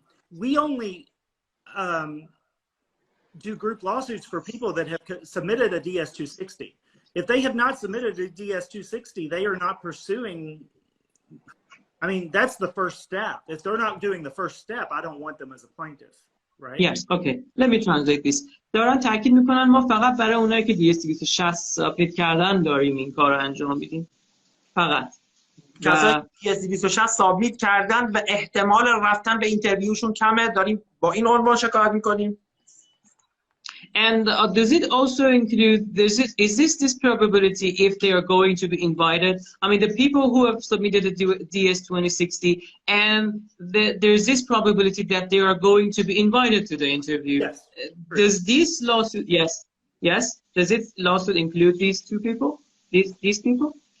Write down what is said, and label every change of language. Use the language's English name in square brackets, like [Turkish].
[English] We only do group lawsuits for people that have submitted a DS-260. If they have not submitted a DS-260, they are not pursuing. I mean, that's the first step. If they're not doing the first step, I don't want them as a plaintiff, right? Yes, okay. Let me translate this. [Persian] دارن تاکید میکنن ما فقط برای اونایی که DS-260 سابمیت کردن داریم این کار رو انجام میدیم. فقط. کسایی که DS-260 سابمیت کردن و احتمال رفتن به اینترویوشون کمه، داریم با این عنوان شکایت میکنیم. [English] And does it also include, is this probability if they are going to be invited? I mean, the people who have submitted a DS-2060, and there's this probability that they are going to be invited to the interview. Yes. Does this lawsuit, yes, does this lawsuit include these 2 people, these people?